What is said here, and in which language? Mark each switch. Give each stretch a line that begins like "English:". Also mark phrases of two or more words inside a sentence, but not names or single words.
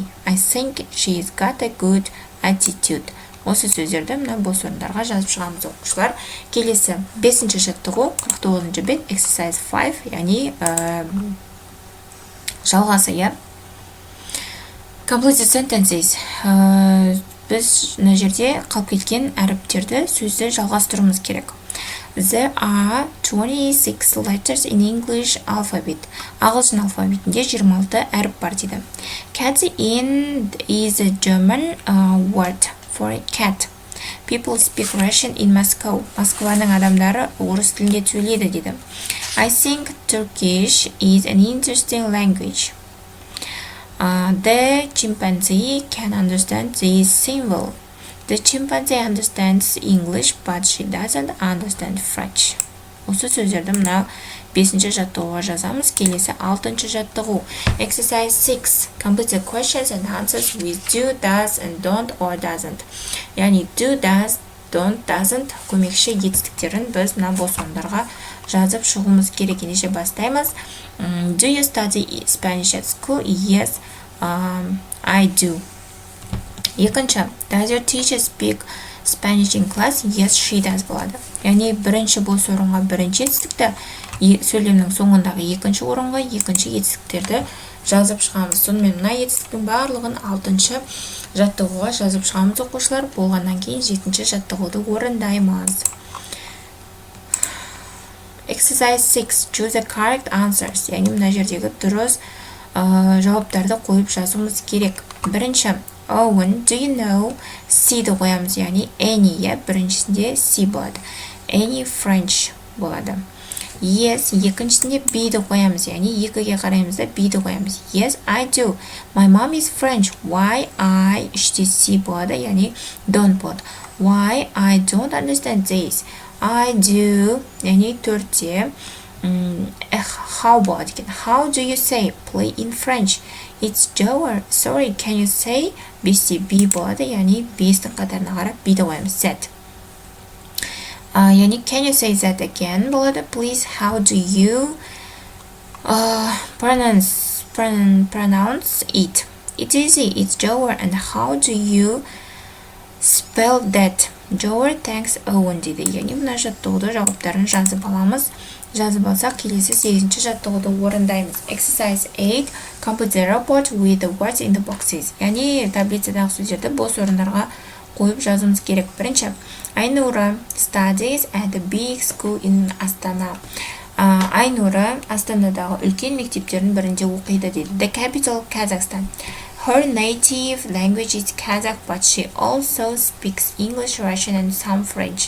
English: I think she's got a good attitude.
Kazakh: Осы сөздерді мына бос орындарға жазып шығамыз оқушылар. Келесі 5-ші жаттығу 49-ші бет
English: exercise 5,
Kazakh: яғни жалғасы, я.
English: Complete the sentences.
Kazakh: Біз мына жерде қалып кеткен әріптерді сөзді жалғастыруымыз керек.
English: There are 26 letters in English alphabet.
Kazakh: Ағылшын алфавитінде 26 әріп бар дейді.
English: Cat is a German word for a cat. People speak Russian in Moscow.
Kazakh: Москваның адамдары орыс тілінде сөйлейді дейді.
English: I think Turkish is an interesting language. The chimpanzee can understand this symbol. The chimpanzee understands English, but she doesn't understand French.
Kazakh: Осы сөздерді мына 5-ші жаттығуға жазамыз. Келесі 6-ші жаттығу.
English: Exercise 6. Complete the questions and answers with do, does, and don't or doesn't.
Kazakh: Яғни
English: do, does, don't, doesn't
Kazakh: көмекші етістіктерін біз мына бос орындарға жазып шығуымыз керек. Ендеше бастаймыз.
English: Do you study Spanish at school? Yes, I do. Екінші, does your teacher speak Spanish in class? Yes, she does болады.
Kazakh: Яғни бірінші бос орынға бірінші етістікті, сөйлемнің соңындағы екінші орынға екінші етістіктерді жазып шығамыз. Сонымен мына етістіктің барлығын 6-ші жаттығуға жазып шығамыз оқушылар. Болғаннан кейін 7-ші жаттығуды орындаймыз.
English: Exercise 6. Choose the correct answers.
Kazakh: Яғни мына жердегі дұрыс жауаптарды қойып жазуымыз керек. Бірінші,
English: Owen, do you know?
Kazakh: C-ді қоямыз, яғни any, біріншісінде C болады.
English: Any French болады.
Kazakh: Yes, екіншісінде B-ді қоямыз, яғни екіге қараймыз да B-ді қоямыз.
English: Yes, I do. My mom is French. Why? I,
Kazakh: іште C болады, яғни don't болады.
English: Why? I don't understand this. I do,
Kazakh: яғни төртте. How болады екен?
English: How do you say play in French? It's Joe. Sorry, can you say?
Kazakh: Бесте B болады, яғни бестің қатарына қарап B-ді қоямыз.
English: Z. Яғни can you say that again болады. Please, how do you pronounce it? It's easy. It's Joe. And how do you spell that? Joe thanks Owen дейді.
Kazakh: Яғни мына жаттығуды жауаптарын жазып аламыз. Жазып алсақ, келесі 8-ші жаттығуды орындаймыз.
English: Exercise 8. Complete the report with the words in the boxes.
Kazakh: Яғни таблицадағы сөздерді бос орындарға қойып жазуымыз керек.
English: Бірінші, Айнура studies at the big school in Astana.
Kazakh: Айнура Астанадағы үлкен мектептердің бірінде оқиды дейді.
English: The capital Kazakhstan. Her native language is Kazakh, but she also speaks English, Russian, and some French.